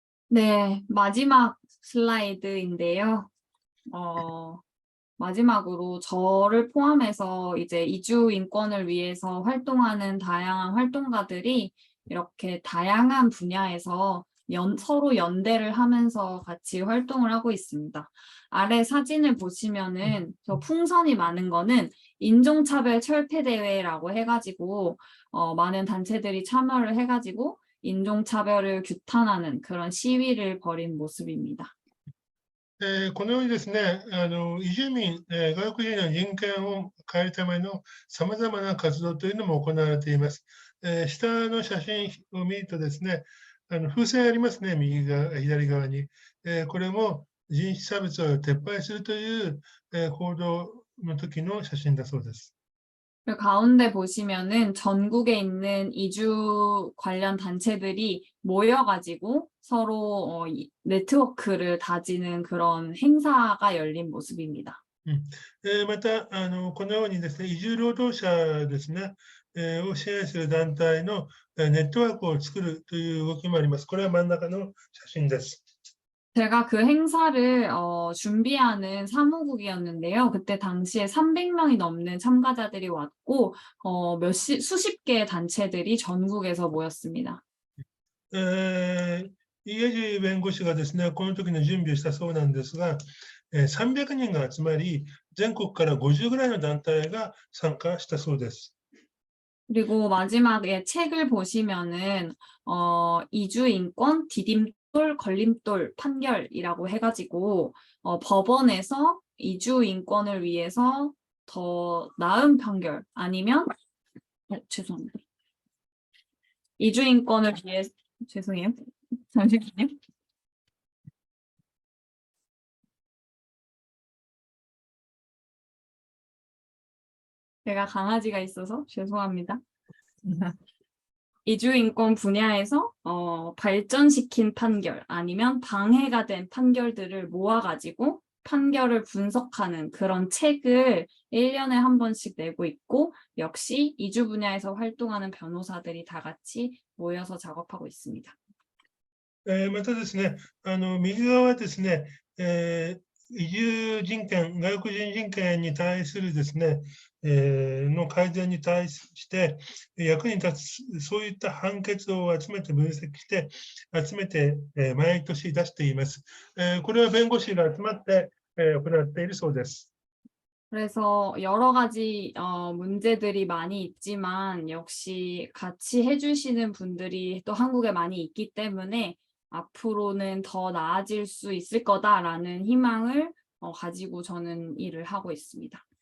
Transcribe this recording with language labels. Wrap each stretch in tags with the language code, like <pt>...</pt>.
<ko>네, 마지막 슬라이드인데요. 마지막으로 저를 포함해서 이제 이주 인권을 위해서 활동하는 다양한 활동가들이 이렇게 다양한 분야에서 서로 연대를 하면서 같이 활동을 하고 있습니다. 아래 사진을 보시면은 저 풍선이 많은 거는 인종차별 철폐대회라고 해가지고 많은 단체들이 참여를 해가지고 인종차별을 규탄하는 그런 시위를 벌인 모습입니다.</ko> <ja>このようにですね、移住民、外国人の人権を変えるためのさまざまな活動というのも行われています。下の写真を見るとですね、風船ありますね、左側に。これも人種差別を撤廃するという行動の時の写真だそうです。</ja> <ko>그 가운데 보시면은 전국에 있는 이주 관련 단체들이 모여가지고 서로 네트워크를 다지는 그런 행사가 열린 모습입니다.</ko> <ja>またこのようにですね、移住労働者ですね、を支援する団体のネットワークを作るという動きもあります。これは真ん中の写真です。</ja> <ko>제가 그 행사를 준비하는 사무국이었는데요. 그때 당시에 300명이 넘는 참가자들이 왔고 수십 개의 단체들이 전국에서 모였습니다.</ko> <ja>イエジ弁護士がですね、この時の準備をしたそうなんですが、300人が集まり、全国から50ぐらいの団体が参加したそうです。</ja> <ko>그리고 마지막에 책을 보시면은 이주 인권 디딤돌 걸림돌 판결이라고 해가지고 법원에서 이주 인권을 위해서 더 나은 판결 아니면 죄송합니다. 이주 인권을 위해 죄송해요. 잠시만요. 제가 강아지가 있어서 죄송합니다. 이주 인권 분야에서 발전시킨 판결 아니면 방해가 된 판결들을 모아가지고 판결을 분석하는 그런 책을 1년에 한 번씩 내고 있고, 역시 이주 분야에서 활동하는 변호사들이 다 같이 모여서 작업하고 있습니다.</ko> <ja>またですね、右側はですね、移住人権、外国人人権に対するですね、の改善に対して役に立つ、そういった判決を集めて分析して、集めて、毎年出しています。これは弁護士が集まって、行っているそうです。</ja> <ko>그래서 여러 가지 문제들이 많이 있지만 역시 같이 해주시는 분들이 또 한국에 많이 있기 때문에 앞으로는 더 나아질 수 있을 거다라는 희망을 가지고 저는 일을 하고 있습니다.</ko>